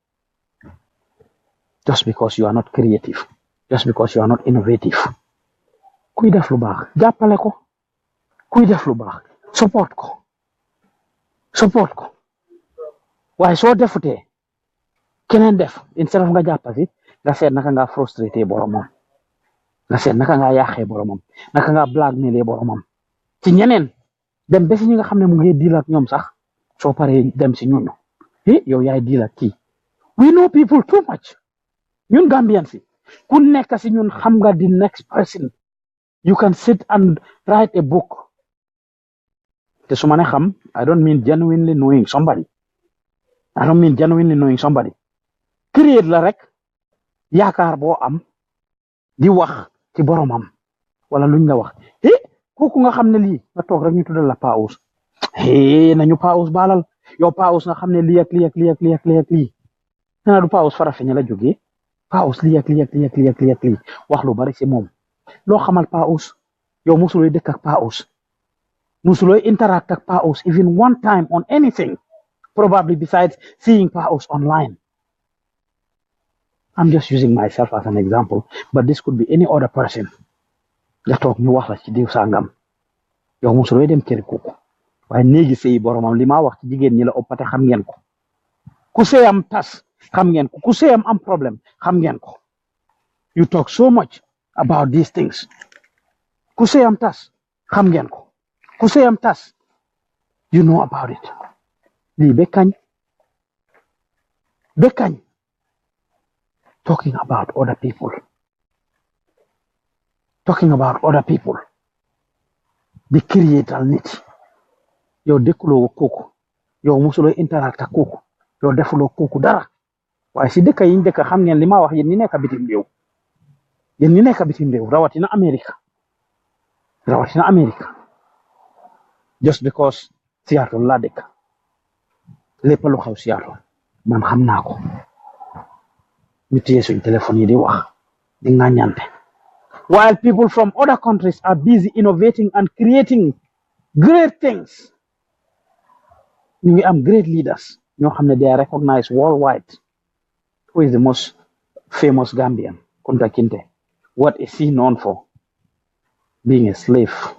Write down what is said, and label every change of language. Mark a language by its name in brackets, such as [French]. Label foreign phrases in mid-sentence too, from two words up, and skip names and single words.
[English] just because you are not creative just because you are not innovative [Wolof] kuy def lu baax jàppale ko kuy def lu baax support ko waaye soo defutee keneen def [English] instead of [Wolof] nga jàppasi nga seet naka nga frustrate boromam nga seet naka nga yàqee boromam naka nga blackmail boromam ci ñeneen dem ba si ñi nga xam ne mu ngi deal ak ñoom sax soo paree dem si ñun yow yaay deal ak kii [English] we know people too much [Wolof] ñun Gambians si ku nekk si ñun xam nga [English] the next person you can sit and write a book [Wolof] te su ma ne xam [English] I don't mean genuinely knowing somebody [Wolof] create la rek yaakaar boo am di wax ci boromam wala luñ la wax kooku nga xam ne lii nga toog rek ñu tuddal la paus nañu paus baalal yow paus nga xam ne lii ak lii naa du paus Farafeñe la jógee paus lii ak lii wax lu bari si moom loo xamal paus yow musulooy dëkk ak paus musulooy interact ak paus [English] even one time on anything probably besides seeing paus online. I'm just using myself as an example but this could be any other person [Wolof] nga toog ñu wax la ci diw sangam yow musulooy dem kër kooku waaye néegi sëy boromam li ma wax ci jigéen ñi la ëppate xam ngeen ko ku sëyam tas xam ngeen ko ku sëyam am problème xam ngeen ko [English] you talk so much about these things [Wolof] ku sëyam tas xam ngeen ko ku sëyam tas [English] you know about it [Wolof] lii ba kañ [English] talking about other people talking about other people [Wolof] di creatal nit yow dekkuloo kooku yow musuloo interact ak kooku yow defuloo kooku dara waaye si dëkk yi ñu dëkk xam ngeen li ma wax yéen ñi nekk bitim réew yéen ñi nekk bitim réew rawatina America [English] just because [Wolof] Seattle laa dëkk lépp lu xaw Seattle man xam naa ko ñu téye suñ téléphone yi di wax di ŋàññante [English] while people from other countries are busy innovating and creating great things [Wolof] ñu ngi am [English] great leaders [Wolof] ñoo xam ne [English] they are recognized worldwide. Who is the most famous Gambian? Kunta Kinte. What is he known for? Being a slave.